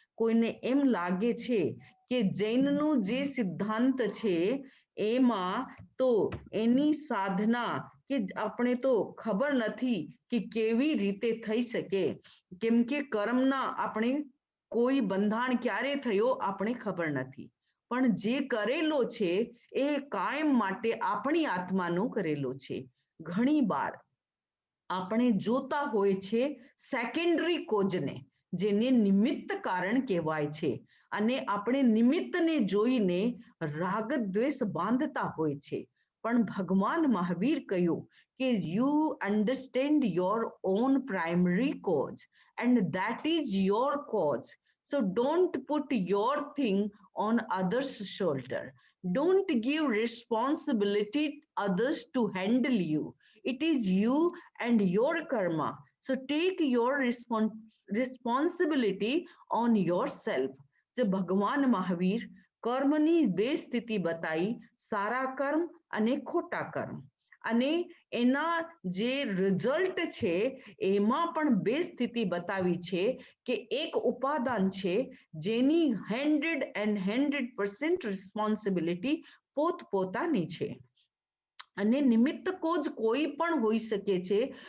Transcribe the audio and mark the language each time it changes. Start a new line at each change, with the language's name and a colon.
Gujarati: કોઈને એમ લાગે છે કે જૈનનો જે સિદ્ધાંત છે એમાં તો એની સાધના કે આપણે તો ખબર નથી કે કેવી રીતે થઈ શકે, કેમ કે કર્મના આપણે કોઈ બંધાણ ક્યારે થયો આપણે ખબર નથી, પણ જે કરેલો છે એ કાયમ માટે આપણી આત્માનો કરેલો છે। ઘણી વાર આપણે જોતા હોય છે સેકન્ડરી કોઝને, જેને નિમિત્ત કારણ કહેવાય છે અને આપણે નિમિત્તને જોઈને રાગ દ્વેષ બાંધતા હોય છે, પણ ભગવાન મહાવીર કહ્યું કે
English: you understand your own primary cause and that is your cause, so don't put your thing on others shoulder, don't give responsibility others to handle you, it is you and your karma, so take your responsibility on yourself।
Gujarati: જે ભગવાન મહાવીર કર્મની 2 સ્થિતિ બતાવી, સારા કર્મ અને ખોટા કર્મ, અને એના જે રિઝલ્ટ છે એમાં પણ 2 સ્થિતિ બતાવી છે કે એક ઉપાદાન છે જેની 100% રિસ્પોન્સિબિલિટી પોતપોતાની છે અને નિમિત્ત કોજ કોઈ પણ હોઈ શકે છે।